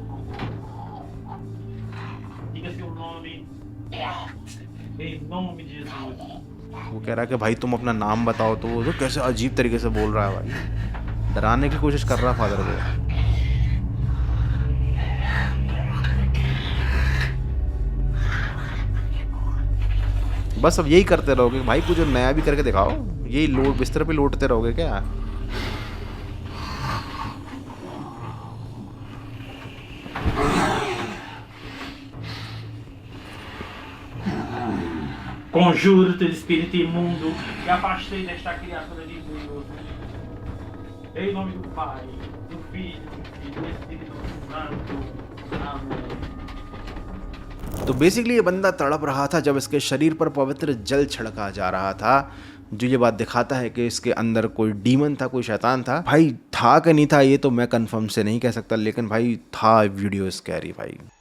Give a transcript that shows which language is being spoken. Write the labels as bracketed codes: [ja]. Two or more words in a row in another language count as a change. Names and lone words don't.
[hi] वो कह रहा है कि भाई तुम अपना नाम बताओ, तो वो कैसे अजीब तरीके से बोल रहा है भाई, डराने की कोशिश कर रहा फादर को। बस अब यही करते रहोगे भाई, कुछ नया भी करके दिखाओ। यही लोट बिस्तर पे लौटते रहोगे क्या? [pt] Conjuro-te de espírito imundo e afastei desta criatura de Deus. Em nome do Pai, do Filho e do Espírito Santo. Amém. [hi] तो बेसिकली ये बंदा तड़प रहा था जब इसके शरीर पर पवित्र जल छिड़का जा रहा था, जो ये बात दिखाता है कि इसके अंदर कोई डीमन था, कोई शैतान था। भाई था कि नहीं था ये तो मैं कंफर्म से नहीं कह सकता, लेकिन भाई था वीडियो स्कैरी भाई।